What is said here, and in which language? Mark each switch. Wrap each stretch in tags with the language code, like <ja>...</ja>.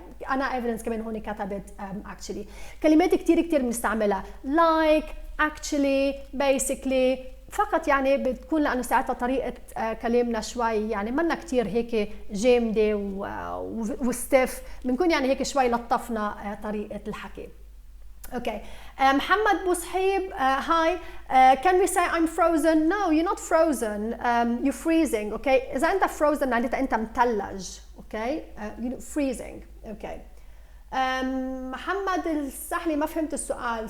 <ar>انا evidence كمان هون كتبت actually كلمات كثير بنستعملها like actually basically فقط يعني بتكون لانه ساعتها طريقه كلامنا شوي يعني منا كثير هيك جامده وستيف بنكون يعني هيك شوي لطفنا طريقه الحكي.</ar> <en>Okay, محمد بوصحيب, hi. Can we say I'm frozen? No, you're not frozen. You're freezing.</en> <ar>Okay, إذا أنت frozen معناتها أنت متلج.</ar> <en>Okay, you're freezing. Okay.</en> <ar>محمد السحلي ما فهمت السؤال.</ar>